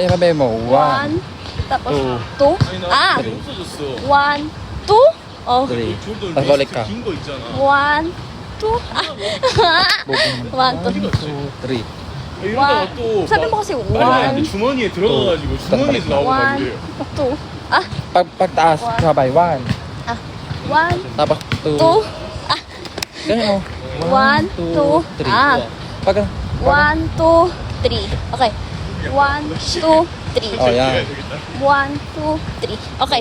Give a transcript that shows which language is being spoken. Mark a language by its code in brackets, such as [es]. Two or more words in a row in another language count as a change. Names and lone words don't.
[tl] 1. Tapos 2. Ah! 1, 2. Oh. 3. Tapos balik ka. 1, 2. Ah. 1, 2. 3. One. [ko] 사비 먹었어요. 1, 주머니에 들어가가지고 주머니에서 나오고 막 1, 이래요. [tl] 2. Ah, Pagtaas, sabay. 1. 1, Tapos 2. 2. Ah, Ganyan o. 1, 2. Ah, Pag 1, 2, 3. Okay. 1, 2, 3. Oh, yan. 1, 2, 3. Okay.